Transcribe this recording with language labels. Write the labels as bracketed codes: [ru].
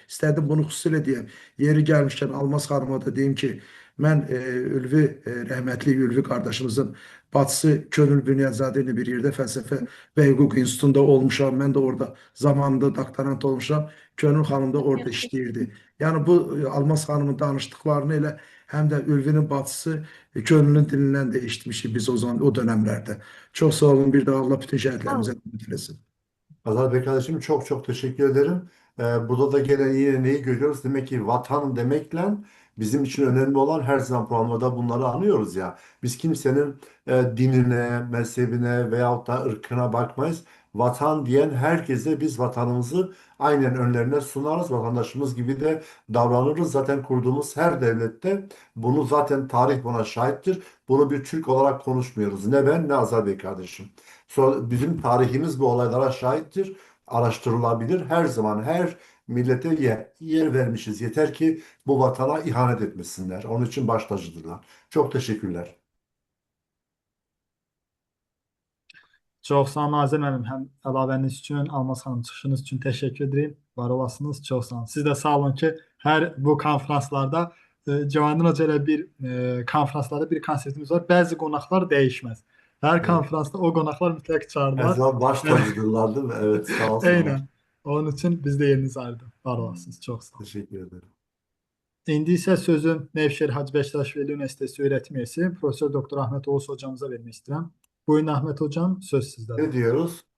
[az] İstədim bunu xüsusilə deyəm. Yeri gəlmişkən Almaz xanıma da deyim ki, mən Ülvi, rəhmətli Ülvi qardaşımızın bacısı Könül Bünyadzadə ilə bir yerdə fəlsəfə və hüquq institutunda olmuşam. Mən də orada zamanında doktorant olmuşam. Könül xanım da orada işləyirdi. Yəni bu Almaz xanımın danışdıqlarını elə həm də Ülvinin bacısı Könülün dilindən də eşitmişik biz o zaman [tr] o dönemlerde. Çok sağ olun. Bir daha Allah bütün şehitlerimize rahmet eylesin. Azat Bey kardeşim çok çok teşekkür ederim. Burada da gene yine neyi görüyoruz? Demek ki vatan demekle bizim için önemli olan her zaman programda bunları anlıyoruz ya. Biz kimsenin dinine, mezhebine veyahut da ırkına bakmayız. Vatan diyen herkese biz vatanımızı aynen önlerine sunarız. Vatandaşımız gibi de davranırız. Zaten kurduğumuz her devlette bunu zaten tarih buna şahittir. Bunu bir Türk olarak konuşmuyoruz. Ne ben ne Azat Bey kardeşim. Sonra bizim tarihimiz bu olaylara şahittir. Araştırılabilir. Her zaman her millete yer vermişiz. Yeter ki bu vatana ihanet etmesinler. Onun için baş tacıdırlar. Çok teşekkürler. [az] Çox sağ olun Nazir müəllim. Həm əlavəniz üçün, Almaz xanım çıxışınız üçün təşəkkür edirəm. Var olasınız. Çox sağ olun. Siz də sağ olun ki, hər bu konfranslarda Cavandan Hoca ilə bir konfranslarda bir konseptimiz var. Bəzi qonaqlar dəyişməz. Hər [tr] Evet. [az] konfransda o qonaqlar mütləq [tr] Her [az] çağırırlar. [tr] zaman baş tacıdırlar değil mi? Evet, sağ olsunlar. [az] Eynən. Onun üçün biz də yeriniz ayrıdır. Var olasınız. Çox sağ olun. [tr] Teşekkür ederim. [az] İndi isə sözü [tr] Nevşehir Hacı Bektaş Veli Üniversitesi öğretim üyesi Profesör Doktor Ahmet Oğuz hocamıza vermek istedim. Buyurun Ahmet hocam, söz sizde. Ne diyoruz?